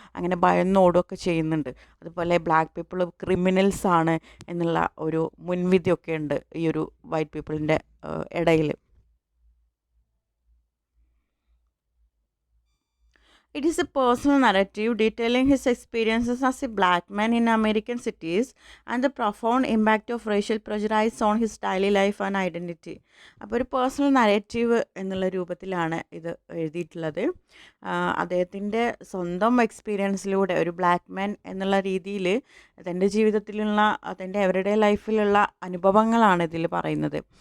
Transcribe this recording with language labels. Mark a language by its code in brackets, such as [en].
[ml] അങ്ങനെ ഭയന്നോടുകയൊക്കെ ചെയ്യുന്നുണ്ട്. അതുപോലെ ബ്ലാക്ക് പീപ്പിൾ ക്രിമിനൽസ് ആണ് എന്നുള്ള ഒരു മുൻവിധിയൊക്കെ ഉണ്ട് ഈ ഒരു വൈറ്റ് പീപ്പിളിൻ്റെ ഇടയിൽ. [en] It is a personal narrative detailing his experiences as a black man in American cities and the profound impact of racial prejudice on his daily life and identity. [ml] അപ്പോൾ ഒരു personal narrative എന്നുള്ള രൂപത്തിലാണ് ഇത് എഴുതിയിട്ടുള്ളത്. അദ്ദേഹത്തിൻ്റെ സ്വന്തം എക്സ്പീരിയൻസിലൂടെ ഒരു ബ്ലാക്ക് മാൻ എന്നുള്ള രീതിയിൽ തൻ്റെ ജീവിതത്തിലുള്ള, തൻ്റെ എവറിഡേ ലൈഫിലുള്ള അനുഭവങ്ങളാണ് ഇതിൽ പറയുന്നത്.